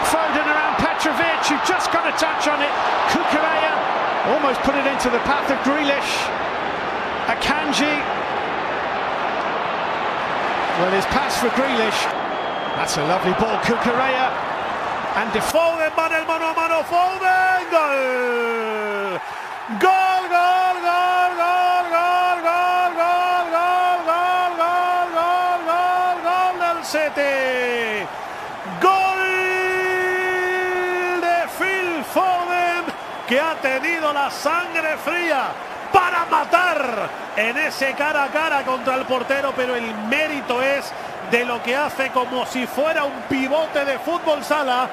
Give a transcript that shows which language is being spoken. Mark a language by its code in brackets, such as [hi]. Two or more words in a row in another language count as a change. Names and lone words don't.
[en] Foden around Petrovic, who just got a touch on it. Cucurella almost put it into the path of Grealish. Akanji. Well, his pass for Grealish. That's a lovely ball. Cucurella and [es] Foden, va el mano a mano, Foden, gol! Gol, gol, gol, gol, gol, gol, gol, gol, gol, gol, gol, gol, gol del City. Gol de Phil Foden, que ha tenido la sangre fría para matar en ese cara a cara contra el portero, pero el mérito es de lo que hace como si fuera un pivote de fútbol sala.